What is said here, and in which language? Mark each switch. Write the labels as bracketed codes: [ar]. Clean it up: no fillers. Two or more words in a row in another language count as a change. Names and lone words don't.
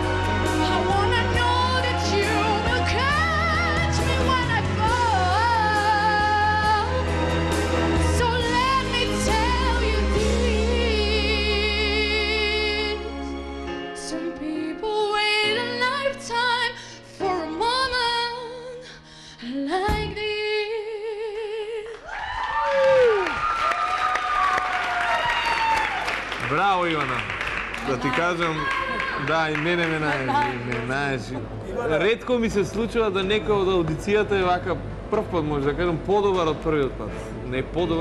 [en] I wanna know that you will catch me when I fall. So let me tell you this. Some people wait a lifetime for a moment like this. [mk] Браво, Ивана! Да ти кажам, да, и мене ме најажи. Ретко ми се случува да некој од аудицијата е вака прв пат, може да кажам, подобар од првиот пат.